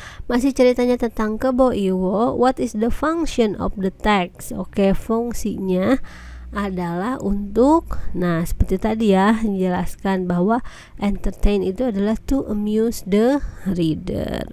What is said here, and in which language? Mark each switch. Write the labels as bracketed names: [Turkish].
[Indonesian] Masih ceritanya tentang Kebo Iwo. [English] What is the function of the text? [Indonesian] Oke, fungsinya adalah untuk, nah seperti tadi ya, menjelaskan bahwa entertain itu adalah [English] to amuse the reader.